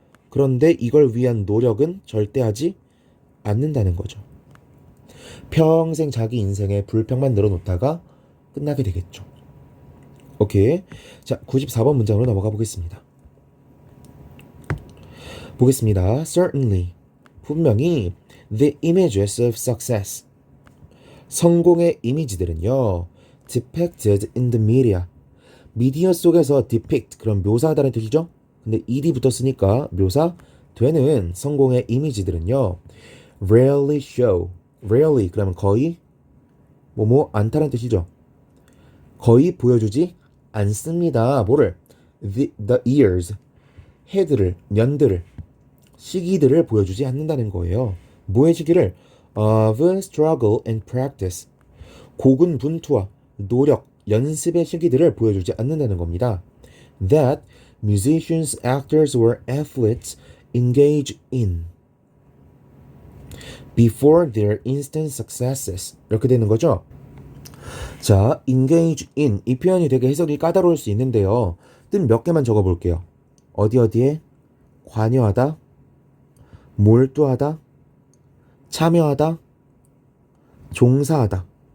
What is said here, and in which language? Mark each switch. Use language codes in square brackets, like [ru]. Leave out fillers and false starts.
[ko] 그런데 이걸 위한 노력은 절대 하지 않는다는 거죠. 평생 자기 인생에 불평만 늘어놓다가 끝나게 되겠죠. 오케이. 자, 94번 문장으로 넘어가 보겠습니다. [en] Certainly. [ko] 분명히 [en] the images of success. [ko] 성공의 이미지들은요. [en] depicted in the media. [ko] 미디어 속에서 depict, 그럼 묘사하다는 뜻이죠? 근데 ed이 붙었으니까 묘사 되는 성공의 이미지들은요. [en] rarely show. [ko] rarely 그러면 거의 않다는 뜻이죠. 거의 보여주지 않습니다. 뭐를? [en] the years. [ko] 해들을, 년들을, 시기들을 보여주지 않는다는 거예요. 뭐의 시기를? [en] of struggle and practice. [ko] 고군분투와 노력, 연습의 시기들을 보여주지 않는다는 겁니다. [en] That musicians, actors, or athletes engage in before their instant successes. [ko] 이렇게 되는 거죠. 자, engage in 이 표현이 되게 해석이 까다로울 수 있는데요. 뜻 몇 개만 적어볼게요. 어디에 관여하다, 몰두하다, 참여하다, 종사하다.